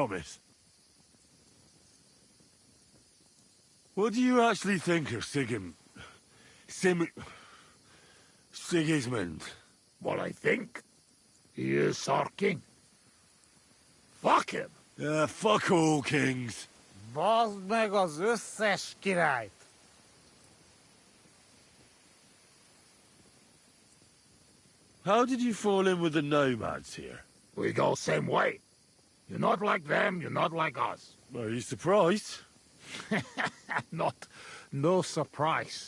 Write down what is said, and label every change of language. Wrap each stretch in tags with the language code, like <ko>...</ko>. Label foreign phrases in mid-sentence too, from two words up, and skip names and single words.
<en>I promise. What do you actually think of Sigismund? What I think? He is our king. Fuck him! Fuck all kings.</en> <hu>Bazd meg az összes királyt!</hu> <en>How did you fall in with the nomads here? We go same way. You're not like them, you're not like us. Are you surprised? No surprise.</en>